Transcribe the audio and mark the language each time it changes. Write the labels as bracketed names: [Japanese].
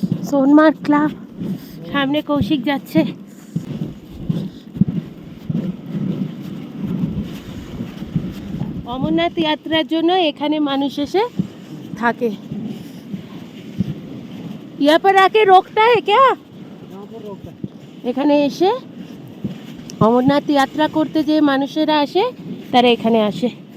[Bangla] Sonamarg club, সামনে কৌশিক যাচ্ছে। অমরনাথ যাত্রার জন্য এখানে মানুষ এসে থাকে। [Hindi] यहाँ पर आके रोकता है क्या? [Bangla] এখানে এসে অমরনাথ যাত্রা করতে যে মানুষেরা আসে তারা এখানে আসে।